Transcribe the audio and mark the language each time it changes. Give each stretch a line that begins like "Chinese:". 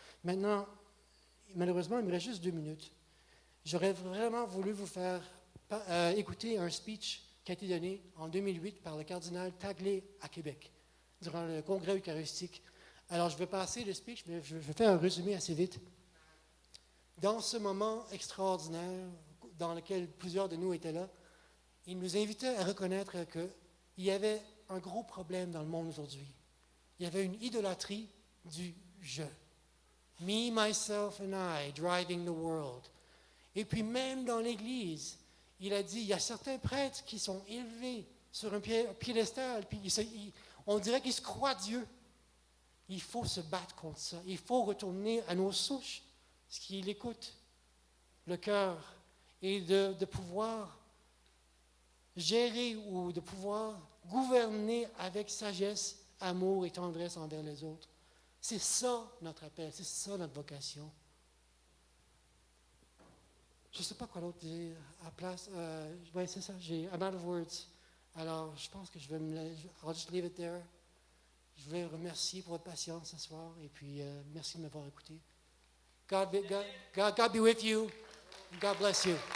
French: Maintenant, malheureusement, il me reste juste 2 minutes. J'aurais vraiment voulu vous faire écouter un speech qui a été donné en 2008 par le cardinal Taglé à Québec, durant le congrès eucharistique. Alors, je vais passer le speech, mais je vais faire un résumé assez vite. dans ce moment extraordinaire dans lequel plusieurs de nous étaient là, il nous invitait à reconnaître qu'il y avait un gros problème dans le monde aujourd'hui. Il y avait une idolâtrie du je.
English: Me, myself and I, driving the world.
French: Et puis même dans l'Église, il a dit, il y a certains prêtres qui sont élevés sur un piédestal, puis on dirait qu'ils se croient Dieu. Il faut se battre contre ça. Il faut retourner à nos souches, ce qui l'écoute, le cœur, et de pouvoir gérer ou de pouvoir gouverner avec sagesse, amour et tendresse envers les autres. C'est ça notre appel, c'est ça notre vocation. Je ne sais pas quoi d'autre dire à place. Oui, c'est ça,
English: I'm out of words.
French: Alors, je pense que
English: I'll just leave it there.
French: Je voulais vous remercier pour votre patience ce soir et puis merci de m'avoir écouté.
English: God be with you. God bless you.